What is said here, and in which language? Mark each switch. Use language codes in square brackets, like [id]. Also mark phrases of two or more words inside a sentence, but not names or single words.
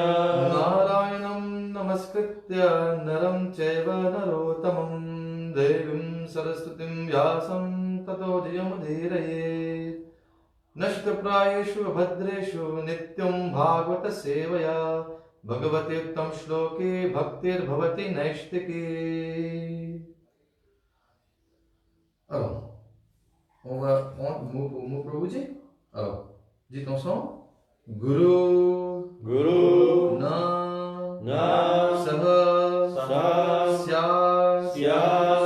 [sa] Narayanam Namaskritya Naram Chaiva Narotamam Devim Saraswatim Vyasam Tato Jayamudhiraye Nashtaprayeshu Bhadreshu Nityam Bhagavata Sevaya Bhagavate Uttam Shloke Bhaktir Bhavati Naishtike. [fr] Alors, on va prendre mot pour mot pour vous dire. Alors, dites ensemble. [sa] Guru Guru Na Na Saha Saha Sya Sya